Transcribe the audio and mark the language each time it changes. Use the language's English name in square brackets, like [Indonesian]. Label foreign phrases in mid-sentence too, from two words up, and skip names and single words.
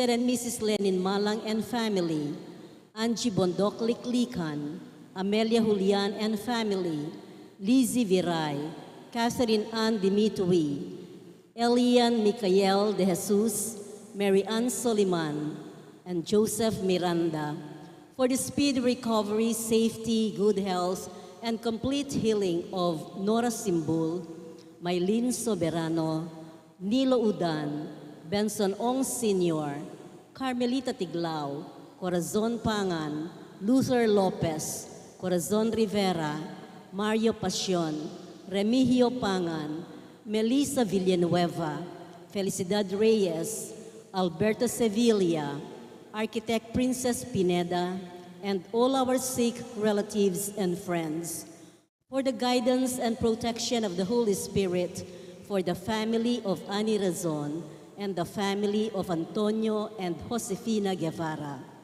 [English] and Mrs. Lenin Malang and family, Angie Bondok Liklikan, Amelia Julian and family, Lizzie Viray, Catherine Ann Dimitri, Elian Micael de Jesus, Mary Ann Soliman, and Joseph Miranda, for the speedy recovery, safety, good health, and complete healing of Nora Simbul, Maylene Soberano, Nilo Udan, Benson Ong Sr., Carmelita Tiglao, Corazon Pangan, Luther Lopez, Corazon Rivera, Mario Pasion, Remigio Pangan, Melissa Villanueva, Felicidad Reyes, Alberto Sevilla, Architect Princess Pineda, and all our sick relatives and friends, for the guidance and protection of the Holy Spirit, for the family of Ani Razon, and the family of Antonio and Josefina Guevara,